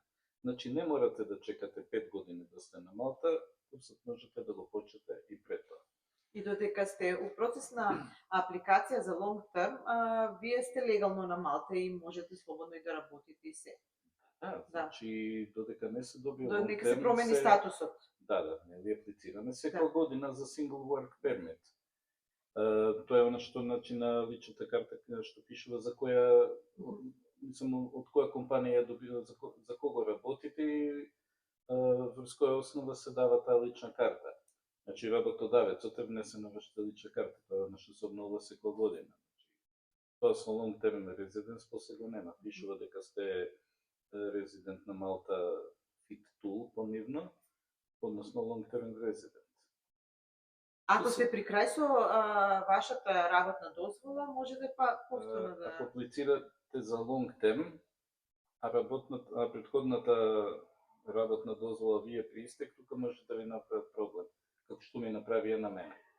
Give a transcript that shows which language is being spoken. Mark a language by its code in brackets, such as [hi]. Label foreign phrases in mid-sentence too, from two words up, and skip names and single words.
[mk] Значи не морате да чекате 5 години да сте на Малта, курсот можете да го почнете и пред тоа. И додека сте у процес на апликација за [en] long term, [mk] вие сте легално на Малта и можете слободно и да работите и се. Да, значи додека не се добие Додека се промени статусот. Да, не аплицираме секоја година за [en] single work permit. [mk] Тоа е она што значи на личната карта што пишува за која мислам од која компанија добива за кого работите и врз која основа се дава таа лична карта. Значи работодавецот е внесен на вашата лична карта, тоа нешто се обновува секоја година. Тоа со [en] long term residence [mk] после го нема. Пишува дека сте резидент на Малта fit tool понивно, односно [en] long term resident. [mk] Ако сте при крај со вашата работна дозвола, можете па повторно да... Ако аплицирате за [en] long term, [mk] а претходната работна дозвола вие при истек, тука може да ви направат проблем, како што ми направија на мене.